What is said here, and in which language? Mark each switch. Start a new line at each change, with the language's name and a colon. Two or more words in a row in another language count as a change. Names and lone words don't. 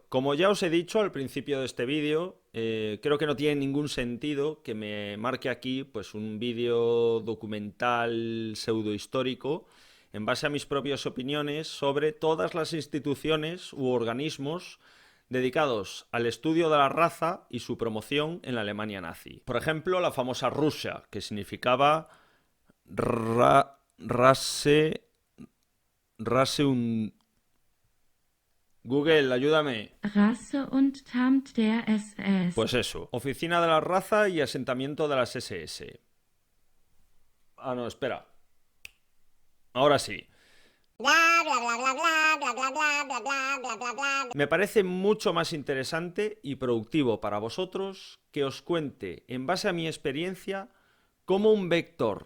Spanish: Como ya os he dicho al principio de este vídeo, creo que no tiene ningún sentido que me marque aquí pues un vídeo documental pseudohistórico en base a mis propias opiniones sobre todas las instituciones u organismos dedicados al estudio de la raza y su promoción en la Alemania nazi. Por ejemplo, la famosa Russia, que significaba Rasse un... Google, ayúdame. Rasse und Amt der SS. Pues eso, Oficina de la Raza y Asentamiento de las SS. Ah, no, espera. Ahora sí. Me parece mucho más interesante y productivo para vosotros que os cuente, en base a mi experiencia, cómo un vector